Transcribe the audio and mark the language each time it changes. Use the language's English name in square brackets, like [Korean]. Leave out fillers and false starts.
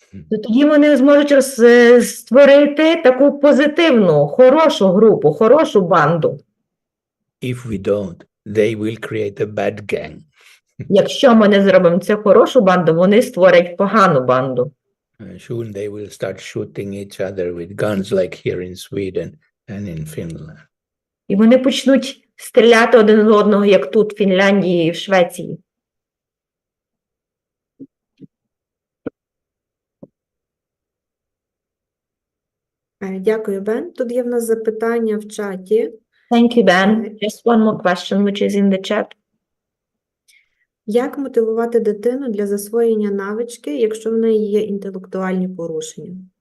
[Ukrainian] Тоді вони зможуть створити таку позитивну, хорошу групу, хорошу банду. [English] If we don't, they will create a bad gang. [Ukrainian] Якщо ми не зробимо цю хорошу банду, вони створять погану банду. [English] Soon they will start shooting each other with guns like here in Sweden and in Finland. [Ukrainian] І вони почнуть стріляти один з одного, як тут, в Фінляндії і в Швеції. Дякую, Бен. Тут є в нас запитання в чаті. [English] Thank you, Ben. Just one more question, which is in the chat. [Ukrainian] Як мотивувати дитину для засвоєння навички, якщо в неї є інтелектуальні порушення?